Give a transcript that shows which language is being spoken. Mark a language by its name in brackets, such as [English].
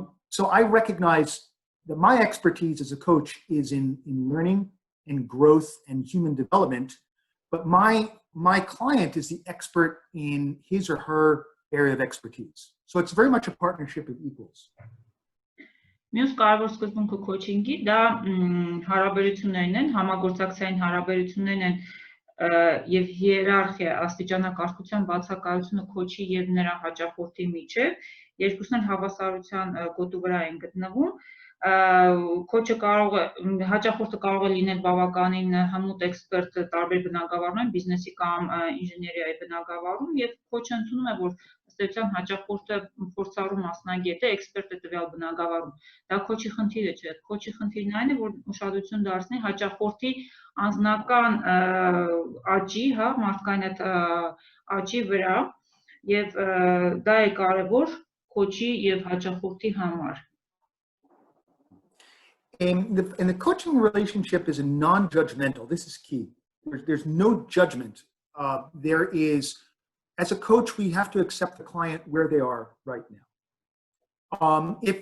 [English] So I recognize that my expertise as a coach is in learning and growth and human development, but my client is the expert in his or her area of expertise. So it's very much a partnership of equals. [Armenian] Մյուս կարևոր սկզբունքը քոչինգի դա հարաբերություններն են, համագործակցային հարաբերություններն են եւ հիերարխիա, աստիճանակարգության բացակայությունը քոչի եւ նրա հաճախորդի միջեւ, երկուսն էլ հավասարության գոտու վրա են գտնվում, Քոչը կարող է հաճախորդը կարող է լինել բավականին հմուտ էքսպերտ տարբեր բնագավառներում, բիզնեսի կամ ինժեներիայի բնագավառում, եւ քոչը ընդունում է, որ ըստ էության հաճախորդը փորձառու մասնագետ է, էքսպերտ է տվյալ բնագավառում։ Դա քոչի խնդիրը չէ, քոչի խնդիրն այն է, որ ուշադրություն դարձնի հաճախորդի անձնական աճի, հա, մարդկային այդ աճի վրա, եւ դա է կարեւոր քոչի եւ հաճախորդի համար։ [English] And the coaching relationship is a non-judgmental. This is key. There's no judgment. There is, as a coach, we have to accept the client where they are right now.